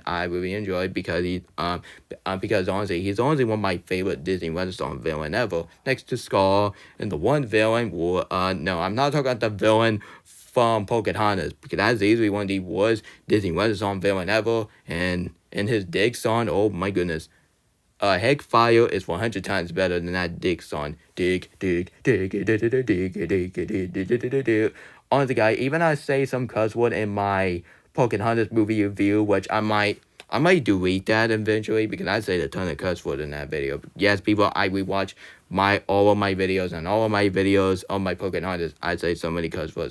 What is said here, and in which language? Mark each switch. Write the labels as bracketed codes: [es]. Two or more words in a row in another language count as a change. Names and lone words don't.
[en] I really enjoy it because honestly, he's honestly one of my favorite Disney Renaissance villain ever, next to Scar. And the one villain, no, I'm not talking about the villain from Pocahontas, because that's easily one of the worst Disney Renaissance villain ever. And in his dig song, oh my goodness. Heck Fire is 100 times better than that dig song. Dig, dig, dig, dig, dig, dig, dig, dig, dig, dig, dig, dig. Honestly, guys, even I say some cuss word in my Pocahontas movie review, which I might delete that eventually because I say a ton of cuss word in that video. Yes, people, I rewatch all of my videos, and all of my videos on my Pocahontas, I say so many cuss words.